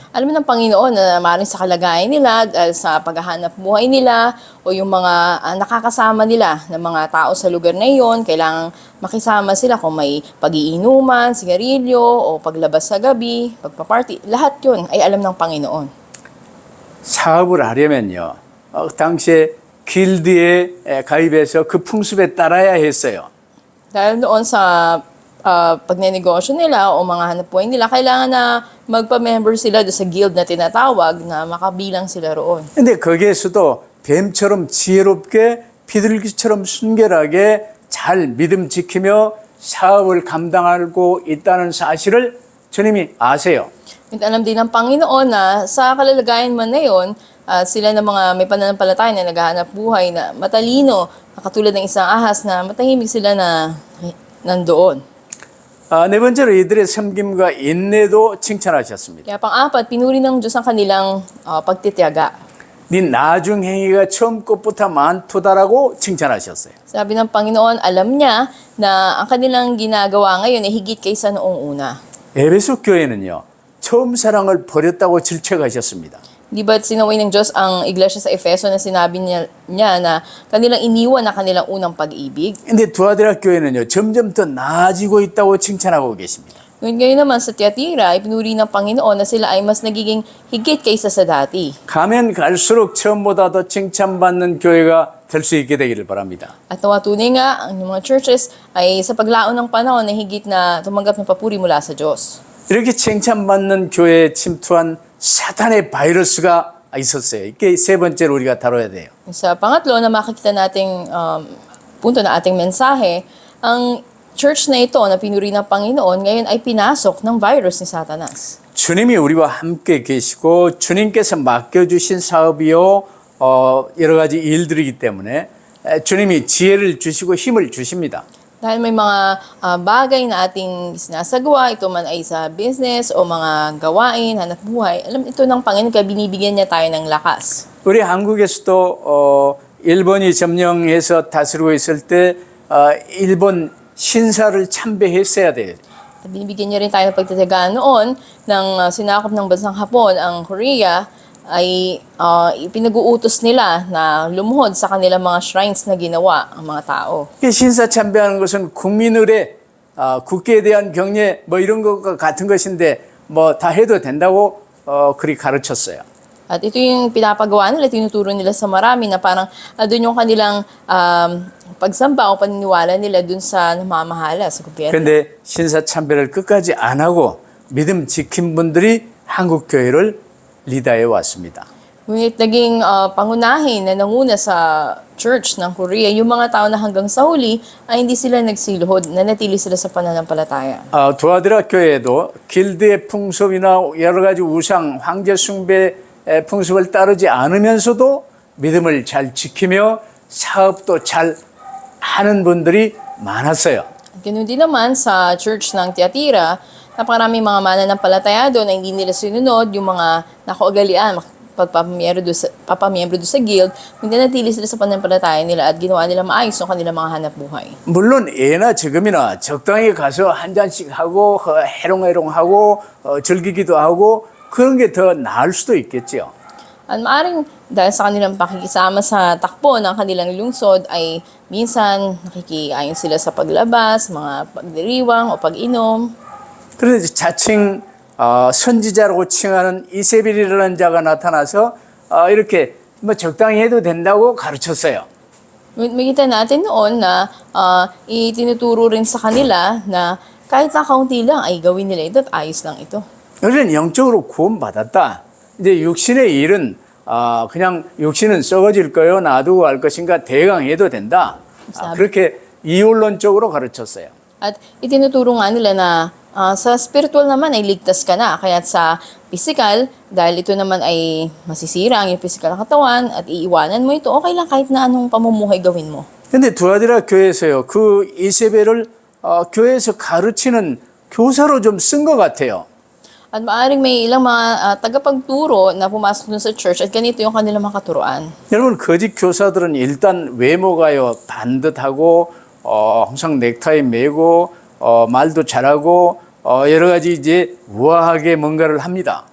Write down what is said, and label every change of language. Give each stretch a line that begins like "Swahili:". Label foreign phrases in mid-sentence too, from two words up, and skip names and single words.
Filipino: Alam ng Panginoon na maaaring sa kalagayan nila, dahil sa paghahanap buhay nila, o yung mga nakakasama nila ng mga tao sa lugar na iyon, kailangang makisama sila kung may pag-iinuman, sigarilyo, o paglabas sa gabi, pagpaparty. Lahat yun ay alam ng Panginoon.
Korean: 사업을 하려면요, 당시에 길드에 가입해서 그 풍습에 따라야 했어요.
Filipino: Dahil noon sa pagnenegosyo nila o mga hanap buhay nila, kailangan na magpa-member sila doon sa guild na tinatawag na makabilang sila roon.
Korean: 근데 거기에서도 뱀처럼 지혜롭게 비둘기처럼 순결하게 잘 믿음 지키며 사업을 감당하고 있다는 사실을 주님이 아세요.
Filipino: At alam din ng Panginoon na sa kalalagayan man na yun, sila ng mga may pananampalataya na naghahanap buhay na matalino, katulad ng isang ahas na matahimik sila na nandoon.
Korean: 네 번째로 이들의 섬김과 인내도 칭찬하셨습니다.
Filipino: Kaya pang-apat, pinuri ng Diyos ang kanilang pagtitiyaga.
Korean: 네 나중 행위가 처음 것부터 많도다라고 칭찬하셨어요.
Filipino: Sabi ng Panginoon, alam niya na ang kanilang ginagawa ngayon ay higit kaysa noong una.
Korean: 에베소 교회는요, 처음 사랑을 버렸다고 질책하셨습니다.
Filipino: Di ba't sinaway ng Diyos ang iglesia sa Efeso na sinabi niya na kanilang iniwan na kanilang unang pag-ibig?
Korean: 근데 두아디라 교회는요, 점점 더 나아지고 있다고 칭찬하고 계십니다.
Filipino: Ngayon naman sa Tiatira, ipinuri ng Panginoon na sila ay mas nagiging higit kaysa sa dati.
Korean: 가면 갈수록 처음보다 더 칭찬받는 교회가 될 수 있게 되기를 바랍니다.
Filipino: At nawatunay nga ang mga churches ay sa paglaon ng panahon na higit na tumanggap ng papuri mula sa Diyos.
Korean: 이렇게 칭찬받는 교회에 침투한 사탄의 바이러스가 있었어요. 이게 세 번째로 우리가 다뤄야 돼요.
Filipino: Sa pangatlo na makikita nating punto na ating mensahe, ang church na ito na pinuri ng Panginoon ngayon ay pinasok ng virus ni Satanas.
Korean: 주님이 우리와 함께 계시고 주님께서 맡겨주신 사업이요, 여러 가지 일들이기 때문에 주님이 지혜를 주시고 힘을 주십니다.
Filipino: Dahil may mga bagay na ating sinasagawa, ito man ay sa business o mga gawain, hanap buhay, alam ito ng Panginoon kaya binibigyan niya tayo ng lakas.
Korean: 우리 한국에서도 일본이 점령해서 다스리고 있을 때 일본 신사를 참배했어야 돼요.
Filipino: At binibigyan niya rin tayo ng pagtatagaan noon ng sinakop ng bansang Hapon, ang Korea, ay pinag-uutos nila na lumuhod sa kanilang mga shrines na ginawa ang mga tao.
Korean: 신사 참배하는 것은 국민들의 국기에 대한 경례 뭐 이런 것과 같은 것인데 뭐 다 해도 된다고 그리 가르쳤어요.
Filipino: At ito yung pinapagawa nila, tinuturo nila sa marami na parang doon yung kanilang pagsamba o paniniwala nila doon sa namamahala sa gobyerno.
Korean: 그런데 신사 참배를 끝까지 안 하고 믿음 지킨 분들이 한국 교회를 리더해 왔습니다.
Filipino: Ngunit naging pangunahin na nanguna sa church ng Korea, yung mga tao na hanggang sa huli ay hindi sila nagsiluhod, nanatili sila sa pananampalataya.
Korean: 두아디라 교회도 길드의 풍습이나 여러 가지 우상, 황제 숭배 풍습을 따르지 않으면서도 믿음을 잘 지키며 사업도 잘 하는 분들이 많았어요.
Filipino: Ganun din naman sa church ng Tiatira, napakaraming mga mananampalataya doon na hindi nila sinunod yung mga nakaugalian, pagpapamiyero doon papamiyembro doon sa guild, hindi nanatili sila sa pananampalataya nila at ginawa nila maayos yung kanilang mga hanap buhay.
Korean: 물론 예나 지금이나 적당히 가서 한 잔씩 하고 해롱해롱하고 즐기기도 하고 그런 게 더 나을 수도 있겠죠.
Filipino: At maaring dahil sa kanilang pakikisama sa takbo ng kanilang lungsod ay minsan nakikiayon sila sa paglabas, mga pagdiriwang o pag-inom.
Korean: 그런데 자칭 선지자라고 칭하는 이세벨이라는 자가 나타나서 이렇게 뭐 적당히 해도 된다고 가르쳤어요.
Filipino: Makita natin noon na itinuturo rin sa kanila na kahit na kaunti lang ay gawin nila ito at ayos lang ito.
Korean: 우리는 영적으로 구원받았다. 이제 육신의 일은 그냥 육신은 썩어질 거요 놔두고 할 것인가 대강해도 된다. 그렇게 이원론적으로 가르쳤어요.
Filipino: At itinuturo nga nila na sa spiritual naman ay ligtas ka na. Kaya sa physical, dahil ito naman ay masisira ang iyong physical na katawan at iiwanan mo ito, okay lang kahit na anong pamumuhay gawin mo.
Korean: 근데 두아디라 교회에서요. 그 이세벨을 교회에서 가르치는 교사로 좀 쓴 것 같아요.
Filipino: At maaring may ilang mga tagapagturo na pumasok dun sa church at ganito yung kanilang mga katuruan.
Korean: 여러분 거짓 교사들은 일단 외모가요 반듯하고 항상 넥타이 매고 말도 잘하고 여러 가지 이제 우아하게 뭔가를 합니다.